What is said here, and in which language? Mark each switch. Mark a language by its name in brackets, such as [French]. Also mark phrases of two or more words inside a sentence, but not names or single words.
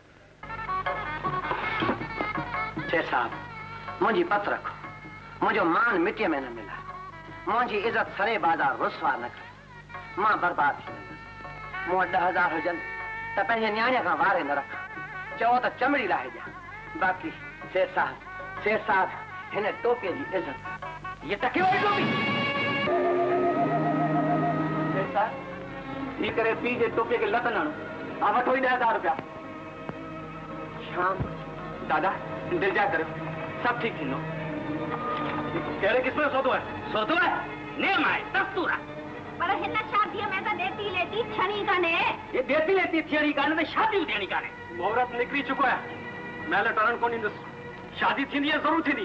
[Sindhi] शेर साहब मुंहिंजी पत रखो मुंहिंजो मान मिटीअ में न मिलाए मुंहिंजी इज़त सरे बाज़ार रुसवा न करे मां बर्बाद थी वेंदुसि मूं वटि 10,000 हुजनि त पंहिंजे न्याणे खां वारे न रख चओ त चमड़ी लाहे ॾियां बाक़ी शेर साहब हिन टोपीअ जी इज़त ये टके वारी टोपी शेर साहब थी करे पी जे टोपीअ खे लत न हणो वठो ई 10,000 रुपया श्याम दादा दिल जा करो सब ठीक थींदो कहिड़े क़िस्म जो सौदो आहे नेम आहे दस्तूर आहे पर हिन शादीअ में त ॾेती लेती थियणी कान्हे ये ॾेती लेती थियणी कान्हे त शादियूं थियणी कान्हे मुहूर्त निकिरी चुको आहे महिल टरण कोन ईंदुसि शादी थींदी आहे ज़रूर थींदी